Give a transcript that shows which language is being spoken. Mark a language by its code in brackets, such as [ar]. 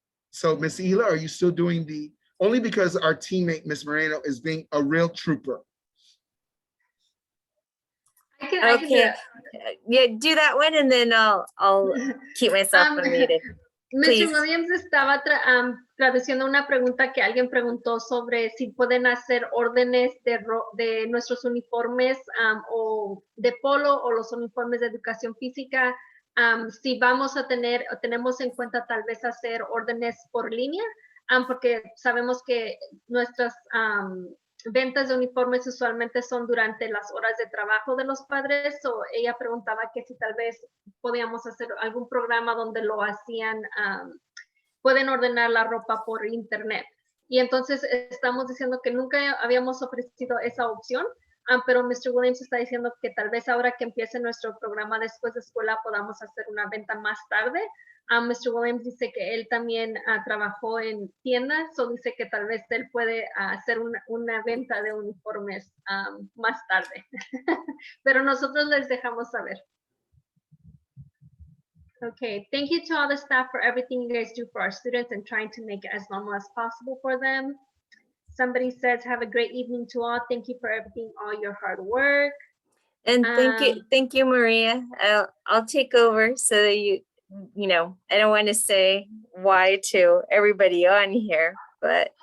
[en] So Miss Ela, are you still doing only because our teammate, Miss Moreno, is being a real trooper. I can do Okay. it. Yeah, do that one and then I'll keep myself unmuted. Mr. Please. [es] Williams estaba traduciendo una pregunta que alguien preguntó sobre si pueden hacer órdenes de nuestros uniformes o de polo o los uniformes de educación física. Si vamos a tener o tenemos en cuenta tal vez hacer órdenes por línea, porque sabemos que nuestras ventas de uniformes usualmente son durante las horas de trabajo de los padres, o ella preguntaba que si tal vez podíamos hacer algún programa donde lo hacían, pueden ordenar la ropa por internet. Y entonces estamos diciendo que nunca habíamos ofrecido esa opción, pero Mr. Williams está diciendo que tal vez ahora que empiece nuestro programa después de escuela podamos hacer una venta más tarde. Mr. Williams dice que él también trabajó en tiendas, o dice que tal vez él puede hacer una venta de uniformes más tarde. Pero nosotros les dejamos saber. [en] Okay, thank you to all the staff for everything you guys do for our students and trying to make it as normal as possible for them. Somebody says, have a great evening to all. Thank you for everything, all your hard work. And thank you, Maria. I'll take over so that you know, I don't want to say why to everybody on here, but.